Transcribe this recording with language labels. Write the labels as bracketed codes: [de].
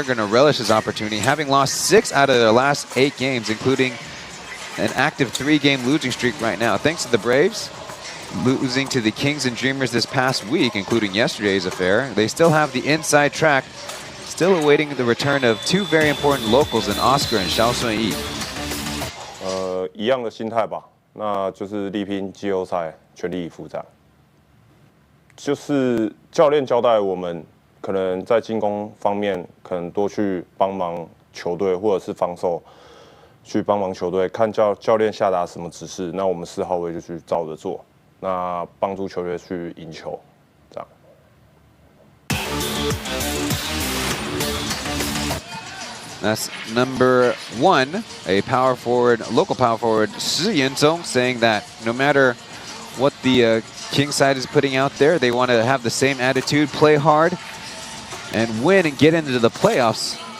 [en] They're going to relish this opportunity, having lost 6 out of their last 8 games, including an active 3-game losing streak right now. Thanks to the Braves, losing to the Kings and Dreamers this past week, including yesterday's affair. They still have the inside track, still awaiting the return of 2 very important locals in Oscar and Xiao Sunyi. [zh] 一样的心态吧，那就是力拼季后赛，全力以赴这样。就是教练交代我们，可能在进攻方面，可能多去帮忙球队，或者是防守，去帮忙球队，看教练下达什么指示，那我们4号位就去照着做，那帮助球队去赢球，这样。 [en] That's number 1, a power forward, local power forward, Shi Yanzong, saying that no matter what the King side is putting out there, they want to have the same attitude, play hard, and win and get into the playoffs.